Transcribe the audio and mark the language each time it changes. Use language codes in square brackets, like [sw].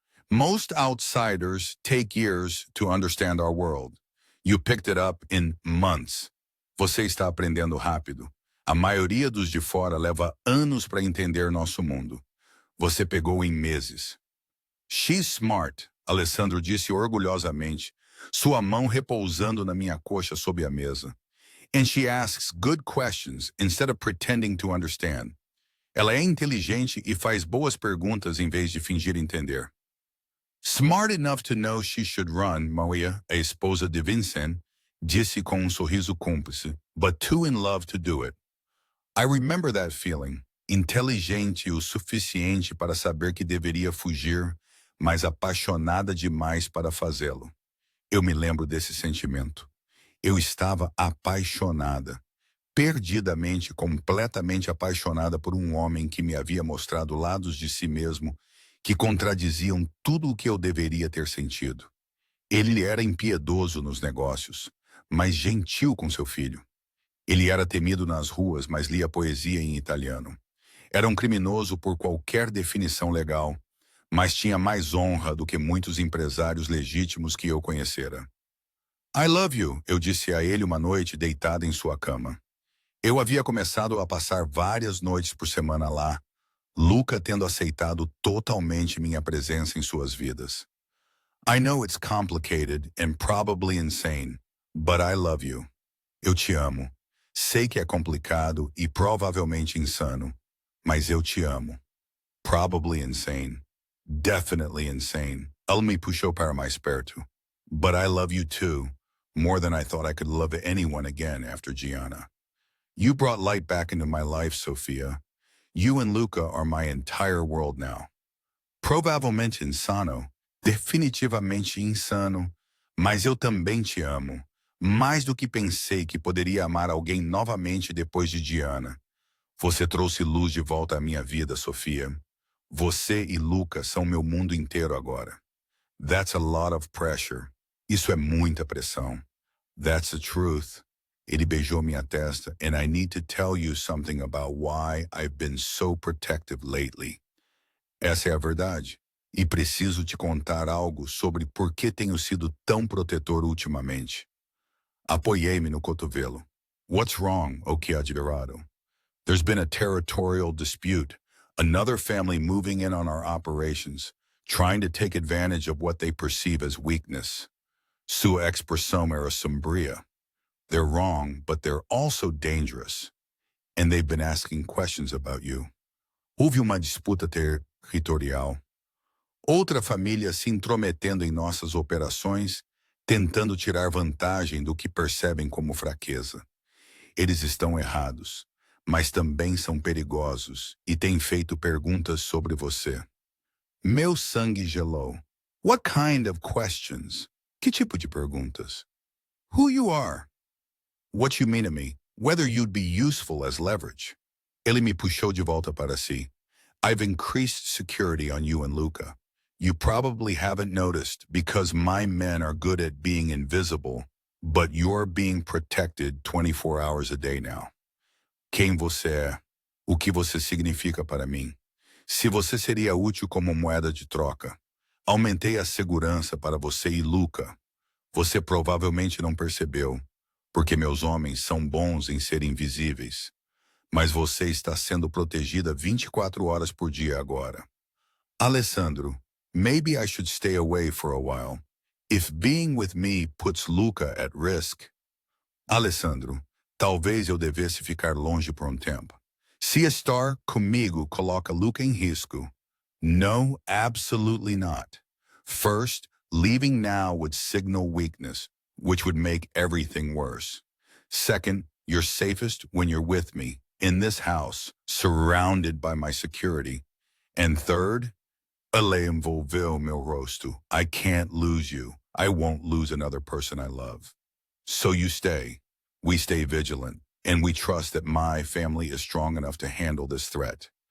[en] Most outsiders take years to understand our world. You picked it up in months. [pt] Você está aprendendo rápido. A maioria dos de fora leva anos para entender nosso mundo. Você pegou em meses. [en] She's smart, [pt] Alessandro disse orgulhosamente, sua mão repousando na minha coxa sob a mesa. [en] And she asks good questions instead of pretending to understand. [pt] Ela é inteligente e faz boas perguntas em vez de fingir entender. [en] Smart enough to know she should run, Maria, [pt] a esposa de Vincent, disse com sorriso cúmplice, [en] but too in love to do it. I remember that feeling, [pt] inteligente o suficiente para saber que deveria fugir, mas apaixonada demais para fazê-lo. Eu me lembro desse sentimento. Eu estava apaixonada, perdidamente, completamente apaixonada por um homem que me havia mostrado lados de si mesmo que contradiziam tudo o que eu deveria ter sentido. Ele era impiedoso nos negócios, mas gentil com seu filho. Ele era temido nas ruas, mas lia poesia em italiano. Era um criminoso por qualquer definição legal, mas tinha mais honra do que muitos empresários legítimos que eu conhecera. [en] I love you, [pt] eu disse a ele uma noite deitada em sua cama. Eu havia começado a passar várias noites por semana lá, Luca tendo aceitado totalmente minha presença em suas vidas. [en] I know it's complicated and probably insane, but I love you. [pt] Eu te amo. Sei que é complicado e provavelmente insano, mas eu te amo. [en] Probably insane. Definitely insane. [pt] Ela me puxou para mais perto. [en] But I love you too, more than I thought I could love anyone again after Gianna. You brought light back into my life, Sophia. You and Luca are my entire world now. [pt] Provavelmente insano, definitivamente insano, mas eu também te amo. Mais do que pensei que poderia amar alguém novamente depois de Diana. Você trouxe luz de volta à minha vida, Sofia. Você e Luca são meu mundo inteiro agora. [en] That's a lot of pressure. [pt] Isso é muita pressão. [en] That's the truth. [pt] Ele beijou minha testa, [en] and I need to tell you something about why I've been so protective lately. [pt] Essa é a verdade. E preciso te contar algo sobre por que tenho sido tão protetor ultimamente. Apoiei-me no cotovelo. [en] What's wrong, [pt] O que admirado? [en] There's been a territorial dispute, another family moving in on our operations, trying to take advantage of what they perceive as weakness. [pt] Sua expressão era sombria. [en] They're wrong, but they're also dangerous. And they've been asking questions about you. [pt] Houve uma disputa territorial. Outra família se intrometendo em nossas operações, tentando tirar vantagem do que percebem como fraqueza. Eles estão errados, mas também são perigosos e têm feito perguntas sobre você. Meu sangue gelou. [en] What kind of questions? [pt] Que tipo de perguntas? [en] Who you are? What you mean to me? Whether you'd be useful as leverage. [pt] Ele me puxou de volta para si. [en] I've increased security on you and Luca. You probably haven't noticed because my men are good at being invisible, but you're being protected 24 hours a day now. [pt] Quem você é? O que você significa para mim? Se você seria útil como moeda de troca. Aumentei a segurança para você e Luca. Você provavelmente não percebeu, porque meus homens são bons em ser invisíveis. Mas você está sendo protegida 24 horas por dia agora. [en] Alessandro, maybe I should stay away for a while. If being with me puts Luca at risk. [pt] Alessandro, talvez eu devesse ficar longe por um tempo. Se estar comigo coloca Luca em risco. [en] No, absolutely not. First, leaving now would signal weakness, which would make everything worse. Second, you're safest when you're with me, in this house, surrounded by my security. And third, [pt] ela envolveu meu rosto. [en] I can't lose you. I won't lose another person I love. So you stay. We stay vigilant, and we trust that my family is strong enough to handle this threat.